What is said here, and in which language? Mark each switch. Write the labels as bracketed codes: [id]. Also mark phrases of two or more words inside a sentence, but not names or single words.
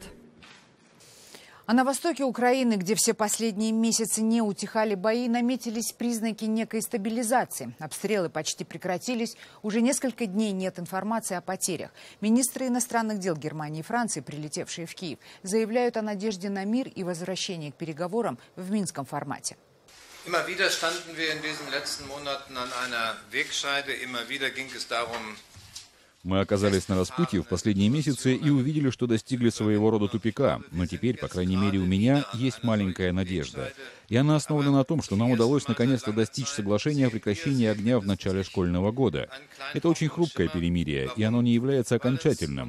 [ru] А на востоке Украины, где все последние месяцы не утихали бои, наметились признаки некой стабилизации. Обстрелы почти прекратились. Уже несколько дней нет информации о потерях. Министры иностранных дел Германии и Франции, прилетевшие в Киев, заявляют о надежде на мир и возвращении к переговорам в минском формате. [de] Immer wieder standen wir in diesen letzten Monaten an einer Wegscheide. Immer wieder ging es darum. [ru] Мы оказались на распутье в последние месяцы и увидели, что достигли своего рода тупика. Но теперь, по крайней мере, у меня есть маленькая надежда. И она основана на том, что нам удалось наконец-то достичь соглашения о прекращении огня в начале школьного года. Это очень хрупкое перемирие, и оно не является окончательным.